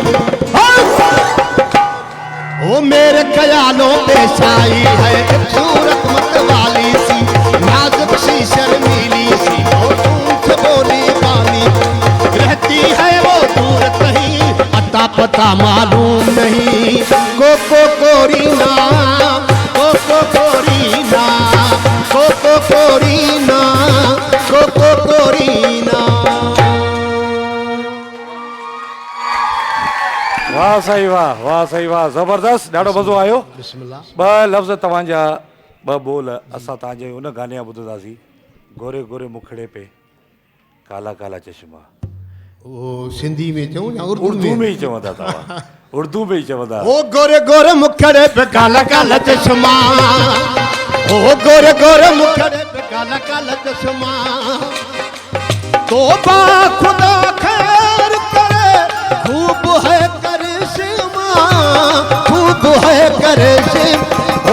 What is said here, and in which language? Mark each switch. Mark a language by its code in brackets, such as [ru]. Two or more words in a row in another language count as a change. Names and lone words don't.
[hi] वो मेरे ख्यालों पे छाई है एक सूरत मतवाली सी, नाजुक सी शर्मीली सी, मौसम से बोली वाली, रहती है वो दूर कहीं, अता पता मालूम नहीं। कोको कोरीना, कोको कोरीना, कोको कोरीना, कोको कोरीना। [sd] वाह साईं वाह, वाह साईं वाह, ज़बरदस्त, ॾाढो मज़ो आयो। बिस्मिल्लाह। ॿ लफ़्ज़ तव्हांजा, ॿ बोल असां तव्हांजे उन गाने जा ॿुधंदासीं, [hi] गोरे गोरे मुखड़े पे काला काला चश्मा। [sd] वो सिंधी में चऊं या उर्दू में ही चवंदा तव्हां, उर्दू में ही चवंदा। [hi] ओ गोरे गोरे मुखड़े पे काला काला चश्मा, ओ गोरे गोरे मुखड़े पे काला काला चश्मा, तौबा खुदा खैर करे, खूब है करिश्मा, खूब है करिश्मा।